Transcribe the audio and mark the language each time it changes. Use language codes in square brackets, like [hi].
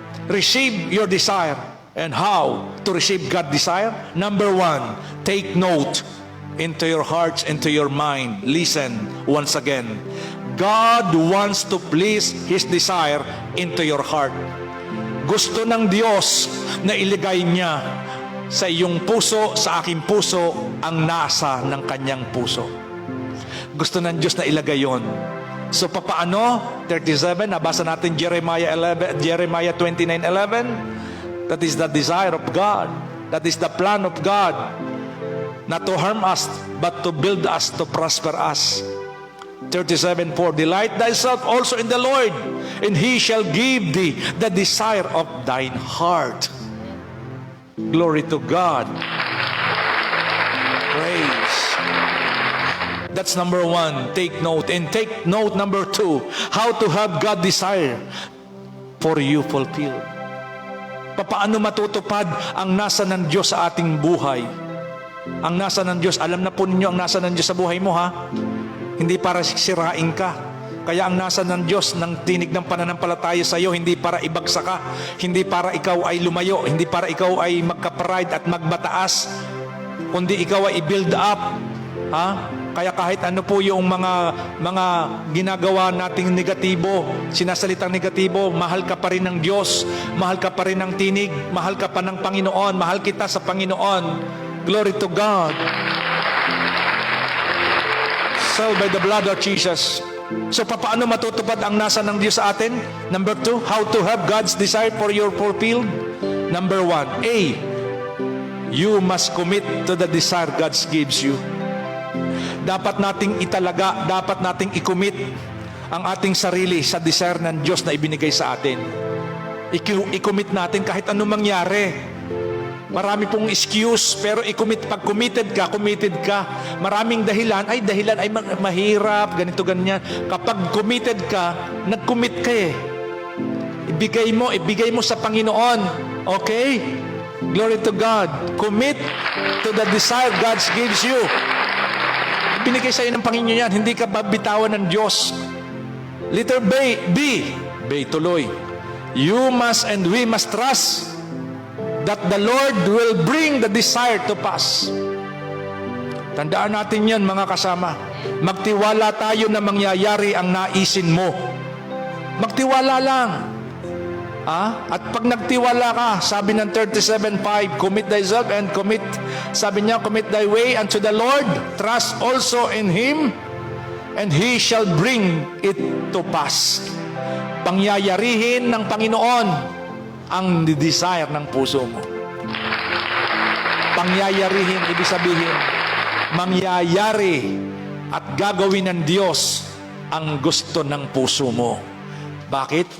[en] Receive your desire. And how to receive God's desire? Number 1, take note into your hearts, into your mind. Listen once again. God wants to place His desire into your heart. [tl] Gusto ng Diyos na iligay niya sa iyong puso, sa aking puso, ang nasa ng kanyang puso. Gusto ng Diyos na ilagay yon. So papaano? 37, nabasa natin Jeremiah 29:11. [en] That is the desire of God. That is the plan of God. Not to harm us, but to build us, to prosper us. 37:4, delight thyself also in the Lord, and He shall give thee the desire of thine heart. Glory to God. Praise. That's number 1. Take note. And take note number 2. How to have God desire for you fulfilled. [tl] Paano matutupad ang nasa ng Diyos sa ating buhay? Ang nasa ng Diyos, alam na po ninyo ang nasa ng Diyos sa buhay mo, ha? Hindi para sirain ka. Kaya ang nasa ng Diyos ng tinig ng pananampalataya sa iyo, hindi para ibagsak ka, hindi para ikaw ay lumayo, hindi para ikaw ay magka-pride at magbataas, kundi ikaw ay i-build up. Ha? Kaya kahit ano po yung mga ginagawa nating negatibo, sinasalitang negatibo, mahal ka pa rin ng Diyos, mahal ka pa rin ng tinig, mahal ka pa ng Panginoon, mahal kita sa Panginoon. [en] Glory to God. So by the blood of Jesus. [tl] So paano matutupad ang nasa ng Diyos sa atin? [en] Number 2, how to have God's desire for your fulfilled? Number 1, A, you must commit to the desire God gives you. [tl] Dapat nating italaga, dapat nating i-commit ang ating sarili sa desire ng Diyos na ibinigay sa atin. I-commit natin kahit anong mangyari. Marami pong excuse, pero pag committed ka. Maraming dahilan ay mahirap, ganito, ganyan. Kapag committed ka, nag-commit ka eh. Ibigay mo sa Panginoon. Okay? [en] Glory to God. Commit to the desire God gives you. [tl] Binigay sa iyo ng Panginoon yan, hindi ka babitawan ng Diyos. Letter B tuloy. [en] You must and we must trust that the Lord will bring the desire to pass. [tl] Tandaan natin yan, mga kasama. Magtiwala tayo na mangyayari ang naisin mo. Magtiwala lang. At pag nagtiwala ka, sabi ng 37:5, [en] commit thyself and commit thy way unto the Lord, trust also in Him, and He shall bring it to pass. [tl] Pangyayarihin ng Panginoon ang desire ng puso mo. Pangyayarihin, ibig sabihin, mangyayari at gagawin ng Diyos ang gusto ng puso mo. Bakit?